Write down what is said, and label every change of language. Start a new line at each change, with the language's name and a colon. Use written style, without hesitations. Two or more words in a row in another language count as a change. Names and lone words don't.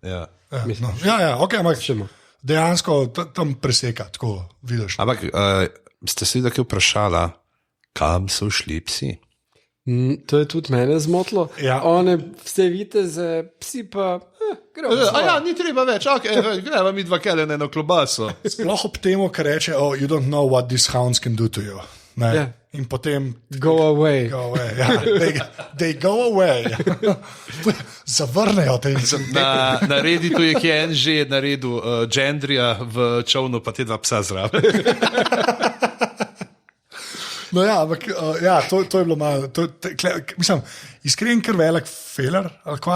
Slovenian: Ok, ampak dejansko tam preseka, tako vidiš. Ampak ste se videli vprašala, kam so šli psi? To je tudi mene zmotilo. Ja. One vse viteze, psi pa gremo. Ni treba več, gremo mi dva kele na eno klobaso. Sploh ob temu, kar reče,
English: you don't know what these hounds can do to you.
Slovenian: In potem
English: go away. They go away.
Slovenian: Zavrnejo te. Na Redditu je en že naredil Gendrija v čovnu, pa te dva psa zraven. No, ja, ampak ja, to je bilo malo. Mislim, iskren kar velik feler, ali kva?